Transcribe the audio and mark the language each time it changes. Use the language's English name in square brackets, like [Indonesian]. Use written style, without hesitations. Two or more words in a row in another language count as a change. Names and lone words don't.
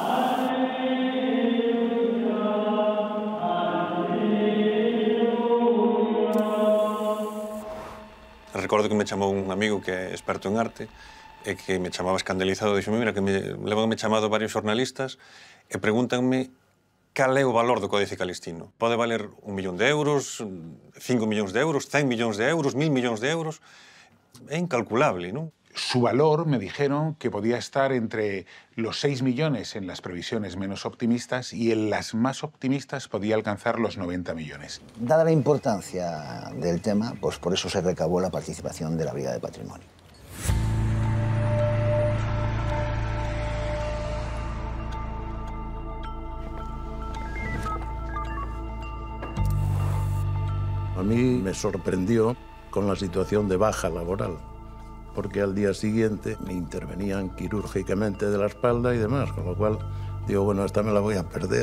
[Galician] Recordo que me chamou un amigo que é experto en arte e que me chamaba escandalizado. Dixo, mira, que levanme chamado varios xornalistas e pregúntanme cal é o valor do Códice Calixtino. Pode valer 1 millón de euros, 5 millóns de euros, 100 millóns de euros, 1000 millóns de euros. É incalculable, non? [Spanish] Su valor, me dijeron, que podía estar entre los 6 millones en las previsiones menos optimistas y en las más optimistas podía alcanzar los 90 millones. Dada la importancia del tema, pues por eso se recabó la participación de la Brigada de Patrimonio. A mí me sorprendió con la situación de baja laboral, porque al día siguiente me intervenían quirúrgicamente de la espalda y demás, con lo cual digo, bueno, esta me la voy a perder.